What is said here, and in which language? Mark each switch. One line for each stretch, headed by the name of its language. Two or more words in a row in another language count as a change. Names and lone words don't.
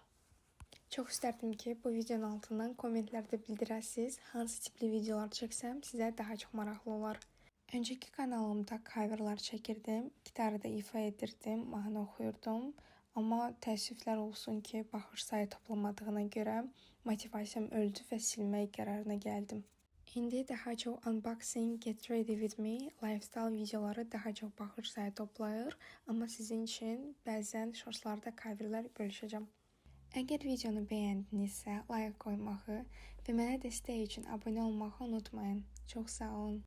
Azerbaijani: Çox istərdim ki, bu videonun altından kommentlərdə bildirəsiniz, hansı tipli videolar çəksəm sizə daha çox maraqlı olar. Öncəki kanalımda coverlar çəkirdim, gitarda ifa edirdim, mahnı oxuyurdum. Amma təəssüflər olsun ki, baxış sayı toplamadığına görə motivasiyam öldü və silmək qərarına gəldim. İndi daha çox
English: unboxing, get ready with me, lifestyle
Azerbaijani: videoları daha çox baxış sayı toplayır. Amma sizin üçün bəzən shortslarda coverlar bölüşəcəm. Əgər videonu bəyəndinizsə, like qoymağı və mənə dəstək üçün abunə olmağı unutmayın. Çox sağ olun.